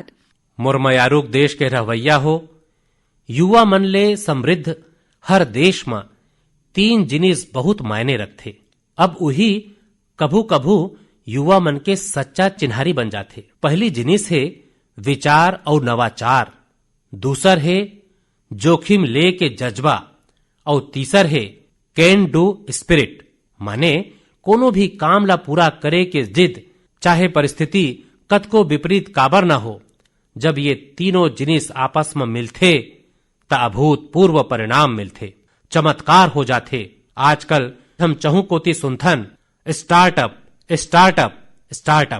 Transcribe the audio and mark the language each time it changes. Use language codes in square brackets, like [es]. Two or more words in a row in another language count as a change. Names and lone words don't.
[hne] मोर मयारुक देश के रवैया हो, युवा मन ले समृद्ध हर देश में 3 जिनिस बहुत मायने रखते। अब वही कभू कभू युवा मन के सच्चा चिन्हारी बन जाते। पहली जिनिस है विचार और नवाचार, दूसर है जोखिम ले के जज्बा और तीसर है [en] can do spirit, [hne] माने कोनो भी काम ला पूरा करे के जिद, चाहे परिस्थिति कतको विपरीत काबर न हो। जब ये तीनों जिनिस आपस में मिलते त अभूतपूर्व परिणाम मिलते। चमत्कार हो जाते। आजकल हम चहु कोती सुनथन [en] startup startup startup.